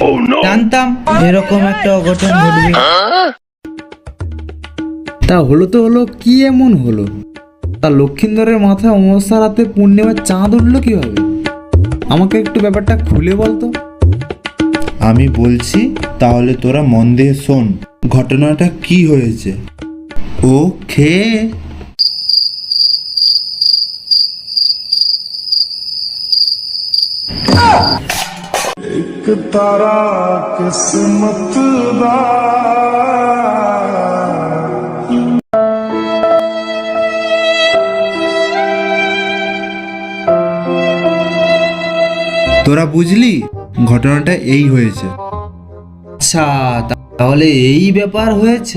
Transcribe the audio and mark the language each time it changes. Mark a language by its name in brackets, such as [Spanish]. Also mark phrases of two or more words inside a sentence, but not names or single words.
[Bangla] জানতাম এরকম একটা অঘটন ঘটবে। তা হলো তো হলো, কি এমন হলো? তা লক্ষিন্দরের মাথায় অমাবস্যা রাতে পূর্ণিমার চাঁদ উঠলো কিভাবে? আমাকে একটু ব্যাপারটা খুলে বলতো। আমি বলছি, তাহলে তোরা মন দিয়ে শোন ঘটনাটা কি হয়েছে। ও খেয়ে [Punjabi] ਤਾਰਾ ਕਿਸਮਤ ਦਾ [Bangla] তোরা বুঝলি ঘটনাটা এই হয়েছে। আচ্ছা, তাহলে এই ব্যাপার হয়েছে।